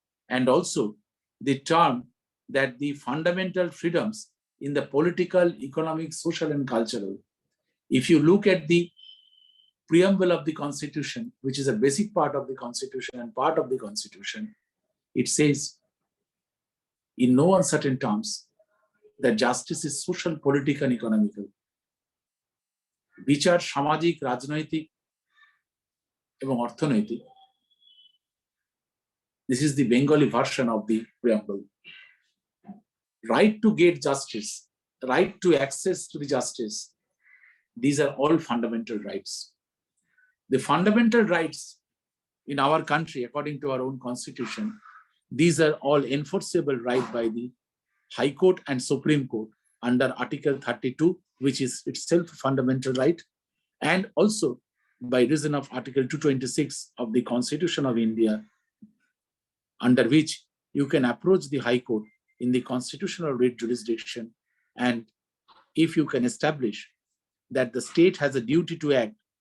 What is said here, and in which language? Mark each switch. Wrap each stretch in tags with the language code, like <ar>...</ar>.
<en>And also the term that the fundamental freedoms in the political, economic, social, and cultural. If you look at the preamble of the Constitution, which is a basic part of the Constitution and part of the Constitution, it says in no uncertain terms that justice is social, political, and economical.</en> <bn>বিচার সামাজিক, রাজনৈতিক এবং অর্থনৈতিক.</bn> <en>This is the Bengali version of the preamble. Right to get justice, right to access to the justice, These are all fundamental rights. The fundamental rights in our country, according to our own constitution, these are all enforceable right by the High Court and Supreme Court under Article 32, which is itself a fundamental right, and also by reason of Article 226 of the Constitution of India, under which you can approach the High Court in the constitutional writ jurisdiction, and if you can establish that the state has a duty to act</en>